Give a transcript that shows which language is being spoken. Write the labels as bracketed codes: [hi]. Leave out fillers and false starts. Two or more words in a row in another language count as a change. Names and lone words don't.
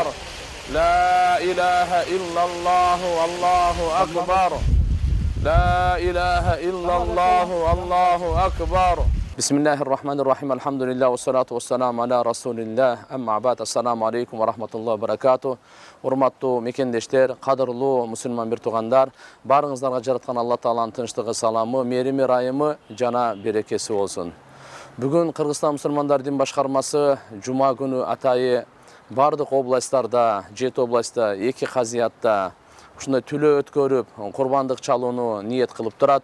[ar] لا إله إلا الله الله أكبر. لا إله إلا الله والله أكبر. بسم الله الرحمن الرحيم. الحمد لله والصلاة والسلام على رسول الله. أما بعد السلام عليكم ورحمة الله وبركاته. [ky] Урматтуу мекендештер, кадырлуу мусулман бир туугандар, баарыңыздарга жараткан Алла Тааланын тынчтыгы, саламы, мерими, райымы жана берекеси болсун. Бүгүн Кыргызстан мусулмандар дин башкармасы жума күнү атайы бардык областтарда, 7 областта, 2 казиятта ушундай түлөө өткөрүп, курбандык чалууну ниет кылып турат.